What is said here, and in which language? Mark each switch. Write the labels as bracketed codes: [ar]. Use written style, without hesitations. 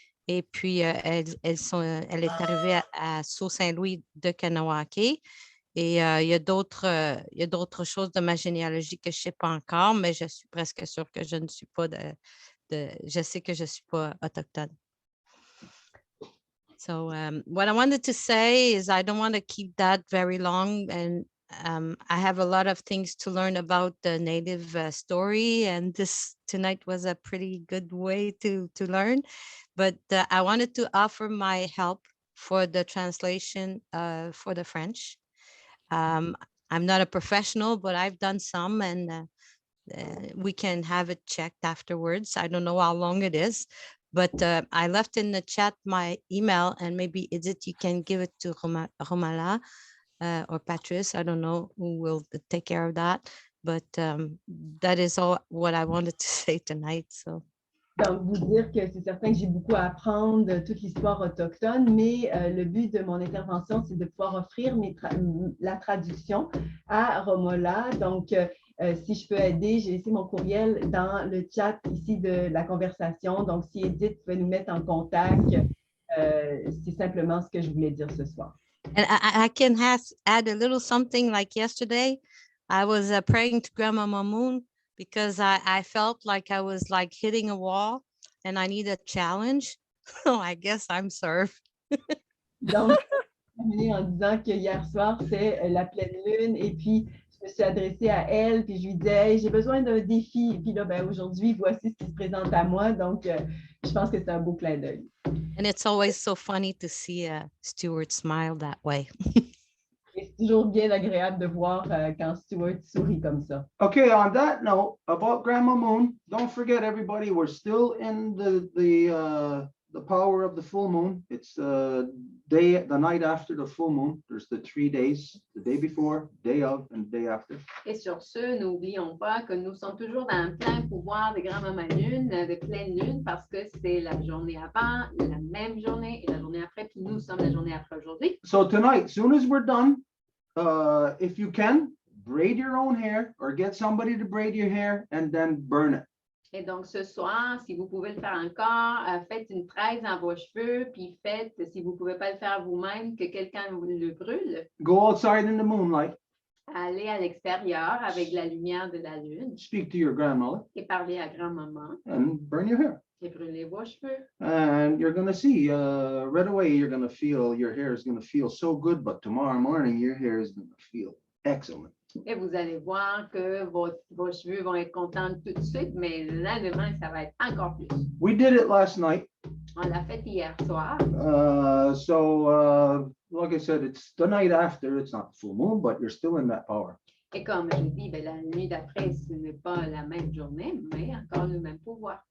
[fr] Et puis, elle est arrivée à Sault-Saint-Louis de Kanawake. Et il y a d'autres choses de ma généalogie que je ne sais pas encore, mais je suis presque sûre que je ne suis pas je sais que je ne suis pas autochtone. [en] So what I wanted to say is I don't want to keep that very long, and I have a lot of things to learn about the Native story, and this tonight was a pretty good way to learn. But I wanted to offer my help for the translation for the French. I'm not a professional, but I've done some, and we can have it checked afterwards. I don't know how long it is, But I left in the chat my email, and maybe Edith, you can give it to Romala or Patrice. I don't know who will take care of that. But that is all what I wanted to say tonight. So. [fr] Donc, vous dire que c'est certain que j'ai beaucoup à apprendre de toute l'histoire autochtone, mais le but de mon intervention, c'est de pouvoir offrir la traduction à Romola. Donc, si je peux aider, j'ai laissé mon courriel dans le chat ici de la conversation. Donc, si Edith pouvait nous mettre en contact, c'est simplement ce que je voulais dire ce soir. [en] And I can add a little something like yesterday. I was praying to Grandma Mamoon because I felt like I was like hitting a wall and I need a challenge. So I guess I'm served. [fr] Donc, je terminé en disant que hier soir, c'est la pleine lune et puis je me suis adressée à elle puis je lui disais, hey, j'ai besoin d'un défi. Et puis là, ben, aujourd'hui, voici ce qui se présente à moi. Donc, je pense que c'est un beau clin d'œil. [en] And it's always so funny to see Stuart smile that way. [fr] Et c'est toujours bien agréable de voir quand Stuart sourit comme ça. [en] Okay, on that note about Grandma Moon, don't forget everybody, we're still in the power of the full moon. It's the night after the full moon. There's the 3 days, the day before, day of, and day after. [fr] Et sur ce, n'oublions pas que nous sommes toujours dans le plein pouvoir de Grand-Maman Lune, de pleine lune, parce que c'est la journée avant, la même journée et la journée après, puis nous sommes la journée après aujourd'hui. [en] So tonight, soon as we're done, if you can, braid your own hair or get somebody to braid your hair and then burn it. [fr] Et donc, ce soir, si vous pouvez le faire encore, faites une tresse dans vos cheveux, puis faites, si vous ne pouvez pas le faire vous-même, que quelqu'un le brûle. [en] Go outside in the moonlight. [fr] Allez à l'extérieur avec la lumière de la lune [en] Speak to your grandmother [fr] et parlez à grand-maman [en] and burn your hair. [fr] et brûlez vos cheveux. [en] And you're going to see right away, you're going to feel your hair is going to feel so good, but tomorrow morning, your hair is going to feel excellent. [fr] Et vous allez voir que vos cheveux vont être contents tout de suite, mais le lendemain, ça va être encore plus. [en] We did it last night. [fr] On l'a fait hier soir. [en] Like I said, it's the night after. It's not the full moon, but you're still in that power. [fr] Et comme je dis, ben, la nuit d'après, ce n'est pas la même journée, mais encore le même pouvoir.